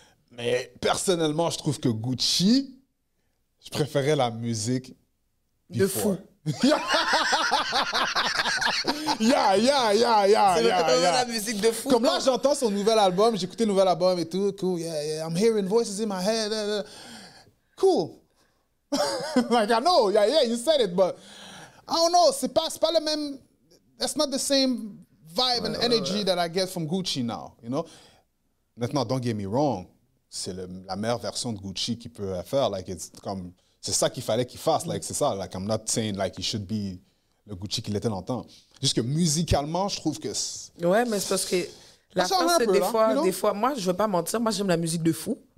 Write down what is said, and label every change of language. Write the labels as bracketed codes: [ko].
[fr] Mais personnellement, je trouve que Gucci, je préférais la musique de fou. [en] Yeah. [fr] C'est la musique de fou. Comme là, j'entends son nouvel album, j'ai écouté le nouvel album et tout. [en] Cool, yeah. I'm hearing voices in my head. Cool. Like, I know, yeah, you said it, but I don't know, [fr] c'est pas le même, [en] that's not the same vibe and energy that I get from Gucci now, you know? [fr] Maintenant, [en] don't get me wrong, [fr] c'est la meilleure version de Gucci qu'il peut faire, like, it's comme... C'est ça qu'il fallait qu'il fasse. Like, c'est ça. Like, [en] I'm not saying like he should be [fr] le Gucci qu'il était longtemps. Juste que musicalement, je trouve que... Ouais, mais c'est parce que la France, c'est des fois... Moi, je veux pas mentir. Moi, j'aime la musique de fou.